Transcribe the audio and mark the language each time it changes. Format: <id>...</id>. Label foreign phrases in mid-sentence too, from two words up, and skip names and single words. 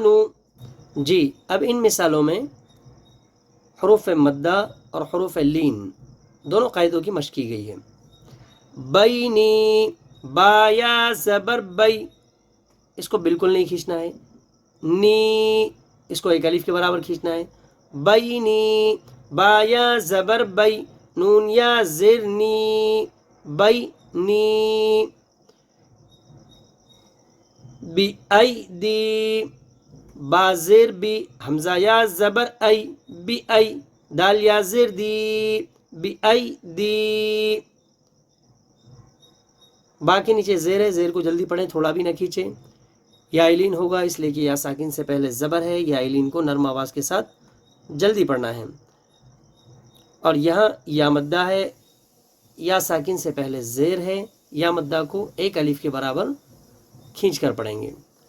<ur>جی اب ان مثالوں میں حروف مدہ اور حروف لین دونوں قاعدوں کی مشق کی گئی ہے. بینی، با یا زبر بی، اس کو بالکل نہیں کھینچنا ہے. نی، اس کو ایک الف کے برابر کھینچنا ہے. بینی، با یا زبر بی، نون یا زیر نی، بینی. بی ایدی، با زیر بی، حمزہ یا زبر ای، بی ای، دال یا زیر دی، بی ایدی. با کے نیچے زیر ہے، زیر کو جلدی پڑھیں، تھوڑا بھی نہ کھینچیں. یا ایلین ہوگا اس لیے کہ یا ساکن سے پہلے زبر ہے، یا ایلین کو نرم آواز کے ساتھ جلدی پڑھنا ہے. اور یہاں یا مدہ ہے، یا ساکن سے پہلے زیر ہے، یا مدہ کو ایک الف کے برابر کھینچ کر پڑھیں گے.</ur>